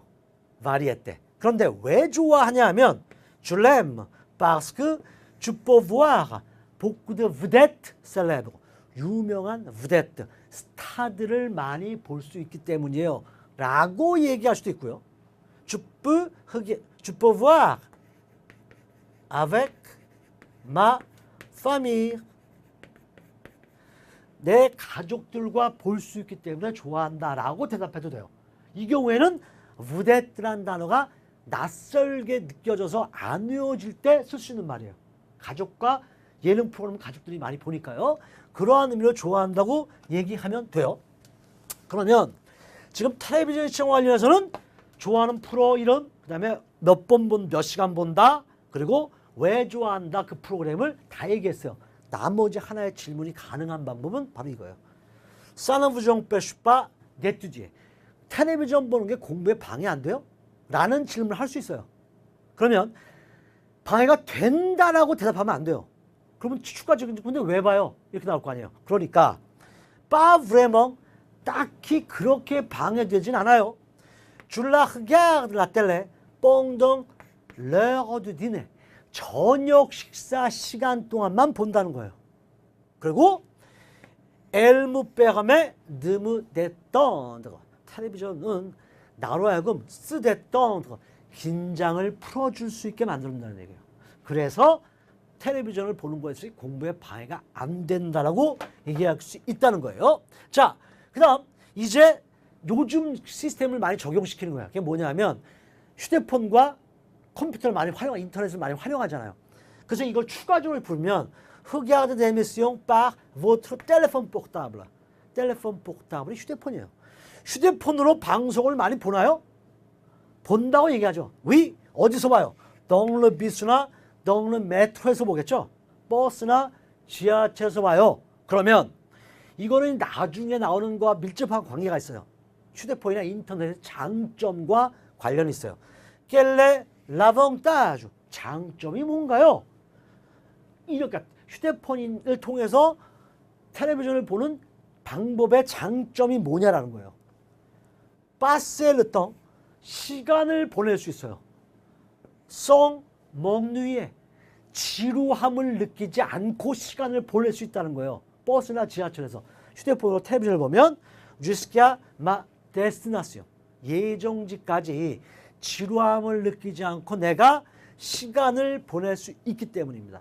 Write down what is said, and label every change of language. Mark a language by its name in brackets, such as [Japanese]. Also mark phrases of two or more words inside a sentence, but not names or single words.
[Korean] 바리에테. 그런데 왜 좋아하냐 하면 [French] Je l'aime parce que tu peux voir beaucoup de vedettes célèbres. [Korean] 유명한 vedette, 스타들을 많이 볼 수 있기 때문이에요. 라고 얘기할 수도 있고요. [French] Tu peux voir avec ma famille. [Korean] 내 가족들과 볼 수 있기 때문에 좋아한다라고 대답해도 돼요. 이 경우에는 vedette라는 단어가 낯설게 느껴져서 안 외워질 때 쓸 수 있는 말이에요. 가족과 예능 프로그램 가족들이 많이 보니까요. 그러한 의미로 좋아한다고 얘기하면 돼요. 그러면 지금 텔레비전 시청 관련해서는 좋아하는 프로 이름, 그 다음에 몇 시간 본다, 그리고 왜 좋아한다 그 프로그램을 다 얘기했어요. 나머지 하나의 질문이 가능한 방법은 바로 이거예요. [French] Ça ne vous empêche pas d'étudier. [Korean] 텔레비전 보는 게 공부에 방해 안 돼요? 라는 질문을 할 수 있어요. 그러면 방해가 된다라고 대답하면 안 돼요. 그러면 추가적인 근데 왜 봐요? 이렇게 나올 거 아니에요. 그러니까 [French] pas vraiment [Korean] 딱히 그렇게 방해되진 않아요. Tu la regardes la télé pendant l'heure du dîner. 저녁 식사 시간 동안만 본다는 거예요. 그리고 [French] elle me permet de me détendre. [Korean] 텔레비전은 나로 하여금 [French] se détendre, [Korean] 긴장을 풀어줄 수 있게 만든다는 얘기예요. 그래서 텔레비전을 보는 것이 공부에 방해가 안 된다라고 얘기할 수 있다는 거예요. 자, 그 다음 이제 요즘 시스템을 많이 적용시키는 거야. 그게 뭐냐면 휴대폰과 컴퓨터를 많이 인터넷을 많이 활용하잖아요. 그래서 이걸 추가적으로 부르면 [French] Regarde des émissions par votre téléphone portable. téléphone portable이 [Korean] 휴대폰이에요. 휴대폰으로 방송을 많이 보나요? 본다고 얘기하죠. 위 어디서 봐요? [French] dans le bus나 dans le métro에서 보겠죠. [Korean] 버스나 지하철에서 봐요. 그러면 이거는 나중에 나오는 거와 밀접한 관계가 있어요. 휴대폰이나 인터넷의 장점과 관련이 있어요. [French] Quel est l'avantage? [Korean] 장점이 뭔가요? 이렇게 휴대폰을 통해서 텔레비전을 보는 방법의 장점이 뭐냐라는 거예요. [French] passer le temps, [Korean] 시간을 보낼 수 있어요. [French] sans m'ennuyer, [Korean] 지루함을 느끼지 않고 시간을 보낼 수 있다는 거예요. 버스나 지하철에서 휴대폰으로 텔레비전을 보면 [French] jusqu'à ma destination, [Korean] 예정지까지 지루함을 느끼지 않고 내가 시간을 보낼 수 있기 때문입니다.